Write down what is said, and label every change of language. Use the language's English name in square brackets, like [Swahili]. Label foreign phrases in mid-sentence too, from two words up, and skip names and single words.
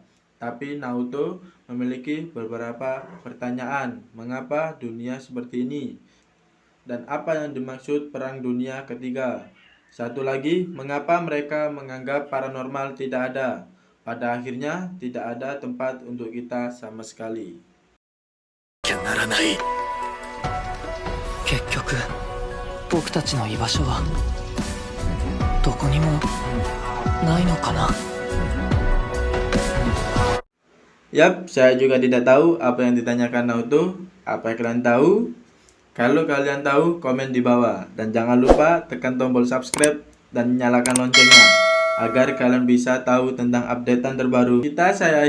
[Indonesian] Tapi Naoto memiliki beberapa pertanyaan. Mengapa dunia seperti ini? Dan apa yang dimaksud Perang Dunia Ketiga? Satu lagi, mengapa mereka menganggap paranormal tidak ada? Pada akhirnya, tidak ada tempat untuk kita sama sekali. [Japanese] ならない。結局僕たちの居場所はどこにもないのかな。 [Indonesian] Yap, saya juga tidak tahu apa yang ditanyakan Naoto. Apa yang kalian tahu? Kalau kalian tahu, komen di bawah. Dan jangan lupa tekan tombol subscribe dan nyalakan loncengnya agar kalian bisa tahu tentang updatean terbaru.